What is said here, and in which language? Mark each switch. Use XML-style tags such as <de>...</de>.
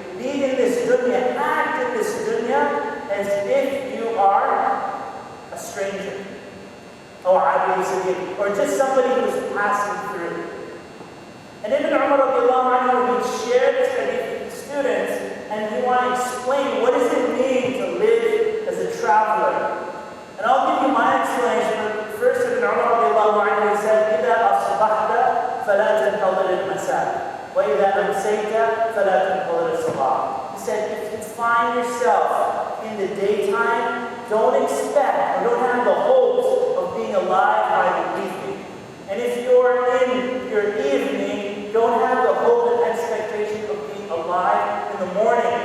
<en>Be in this dunya, act in this dunya as if you are a stranger, or just somebody who's passing through. And Ibn Umar radiallahu anhu would share this hadith with the students, and he wanted to explain what does it mean to live as a traveler. And I'll give you my explanation. First, Ibn Umar radiallahu anhu said,</en> <ar>إِذَا أَصْبَحْتَ فَلَا تَنْتَظِرِ الْمَسَاءَ وَإِذَا أَمْسَيْتَ فَلَا تَنْتَظِرِ الصَّبَاحَ.</ar> <en>He said, if you find yourself in the daytime, don't expect or don't have the hopes of being alive by the evening. And if you're in your evening, don't have the hope and expectation of being alive in the morning.</en>